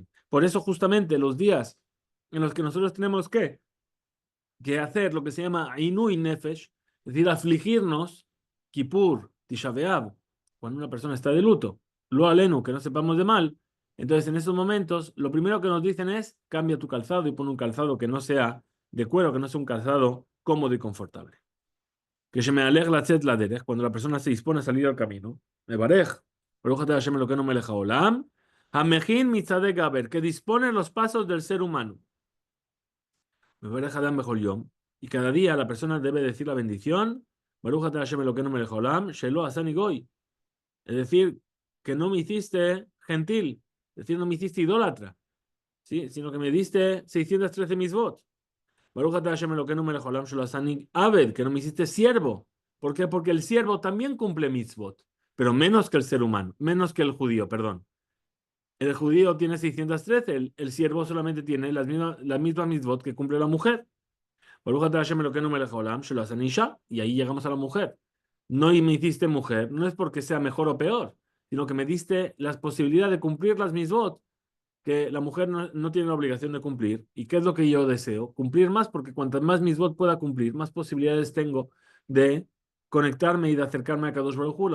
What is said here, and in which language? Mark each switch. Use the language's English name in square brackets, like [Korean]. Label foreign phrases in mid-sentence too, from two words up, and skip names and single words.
[Spanish] Por eso justamente los días en los que nosotros tenemos que hacer lo que se llama [Hebrew] עינוי נפש, [Spanish] es decir, afligirnos, Kippur, Tisha B'Av, cuando una persona está de luto, [Hebrew] לא עלינו, [Spanish] que no sepamos de mal, entonces en esos momentos lo primero que nos dicen es cambia tu calzado y pon un calzado que no sea de cuero, que no sea un calzado cómodo y confortable. Que se me alegra [Hebrew] לצאת לדרך, [Spanish] cuando la persona se dispone a salir al camino, [Hebrew] מברך, ברוך אתה השם אלהינו מלך העולם, המכין מצעדי גבר, [Spanish] que dispone los pasos del ser humano. [Hebrew] מברך אדם בכל יום, [Spanish] y cada día la persona debe decir la bendición, [Hebrew] ברוך אתה השם אלהינו מלך העולם שלא עשני גוי, [Spanish] es decir, que no me hiciste gentil, es decir, no me hiciste idólatra, ¿sí? Sino que me diste 613 misbot. [Hebrew] ברוך אתה השם אלהינו מלך העולם שלא עשני עבד, [Spanish] que no me hiciste siervo. ¿Por qué? Porque el siervo también cumple mitzvot, pero menos que el ser humano, menos que el judío, perdón. El judío tiene 613, el siervo solamente tiene las mismas mitzvot que cumple la mujer. [Hebrew] ברוך אתה השם אלהינו מלך העולם שלא עשני אשה, [Spanish] y ahí llegamos a la mujer. No y me hiciste mujer, no es porque sea mejor o peor, sino que me diste las posibilidades de cumplir las mitzvot que la mujer no tiene la obligación de cumplir. ¿Y qué es lo que yo deseo? Cumplir más, porque cuantas más mitzvot pueda cumplir, más posibilidades tengo de conectarme y de acercarme a [Hebrew] קדוש ברוך הוא.